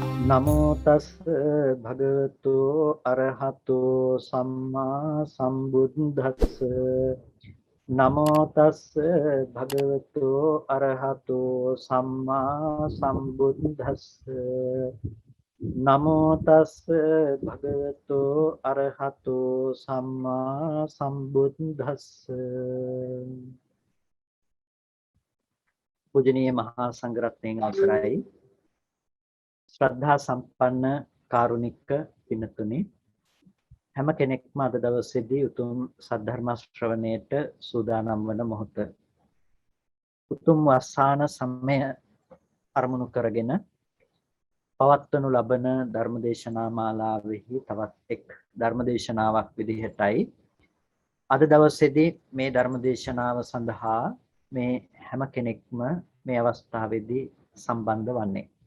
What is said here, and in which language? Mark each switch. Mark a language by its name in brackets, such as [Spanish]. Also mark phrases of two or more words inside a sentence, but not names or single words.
[Pali] නමෝ තස් භගවතු අරහතෝ සම්මා සම්බුද්දස්ස නමෝ තස් භගවතු අරහතෝ සම්මා සම්බුද්දස්ස නමෝ තස් භගවතු අරහතෝ සම්මා සම්බුද්දස්ස [Sinhala] පූජනීය මහා සංඝරත්නයන් අවසරයි ශ්‍රද්ධා සම්පන්න කාරුණික පින්තුනි හැම කෙනෙක්ම අද දවසේදී උතුම් සද්ධර්ම ශ්‍රවණයට සූදානම් වන මොහොත උතුම් වස්සාන සමය අරමුණු කරගෙන පවත්වනු ලබන ධර්මදේශනා මාලාවෙහි තවත් එක් ධර්මදේශනාවක් විදිහටයි අද දවසේදී මේ ධර්මදේශනාව සඳහා මේ හැම කෙනෙක්ම මේ අවස්ථාවේදී සම්බන්ධ වන්නේ